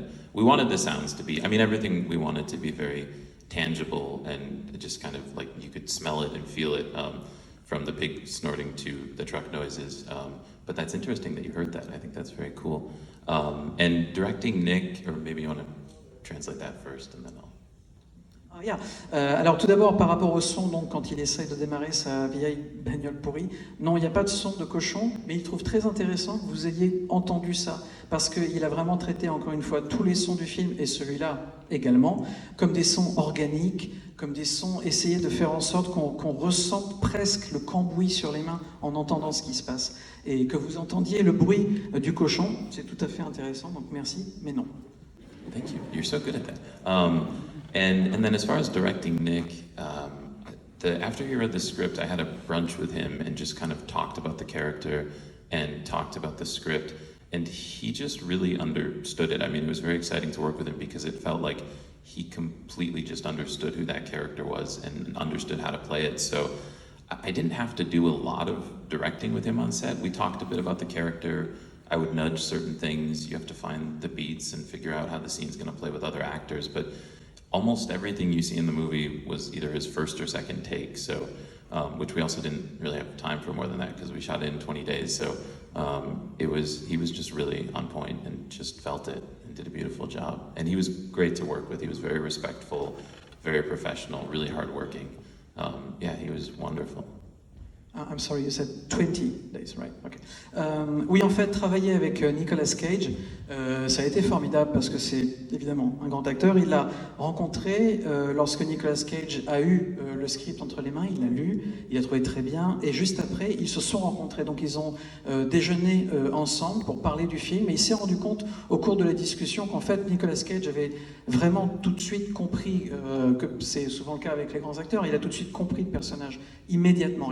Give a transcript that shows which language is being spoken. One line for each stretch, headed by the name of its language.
English: And we wanted the sounds to be, everything we wanted to be very tangible and just kind of like you could smell it and feel it from the pig snorting to the truck noises. But that's interesting that you heard that. I think that's very cool. And directing Nick, or maybe you want to translate that first and then I'll... Alors tout d'abord par rapport au son, donc quand il essaye de démarrer sa vieille bagnole pourrie, non, il n'y a pas de son de cochon, mais il trouve très intéressant que vous ayez entendu ça, parce qu'il a vraiment traité encore une fois tous les sons du film, et celui-là également, comme des sons organiques, comme des sons, essayer de faire en sorte qu'on ressente presque le cambouis sur les mains en entendant ce qui se passe, et que vous entendiez le bruit du cochon, c'est tout à fait intéressant, donc merci, mais non. Thank you, you're so good at that. And then as far as directing Nick, after he read the script, I had a brunch with him and just kind of talked about the character and talked about the script, and he just really understood it. It was very exciting to work with him because it felt like he completely just understood who that character was and understood how to play it. So I didn't have to do a lot of directing with him on set. We talked a bit about the character. I would nudge certain things. You have to find the beats and figure out how the scene's going to play with other actors, but almost everything you see in the movie was either his first or second take, so which we also didn't really have time for more than that because we shot it in 20 days. So he was just really on point and just felt it and did a beautiful job. And he was great to work with. He was very respectful, very professional, really hardworking. Yeah, he was wonderful. I'm sorry, you said 20 days, right? Okay.
French: Oui, en fait, travailler avec Nicolas Cage, ça a été formidable parce que c'est évidemment un grand acteur. Il l'a rencontré lorsque Nicolas Cage a eu le script entre les mains, il l'a lu, il a trouvé très bien, et juste après, ils se sont rencontrés. Donc, ils ont déjeuné ensemble pour parler du film, et il s'est rendu compte au cours de la discussion qu'en fait, Nicolas Cage avait vraiment tout de suite compris, que c'est souvent le cas avec les grands acteurs, il a tout de suite compris le personnage immédiatement.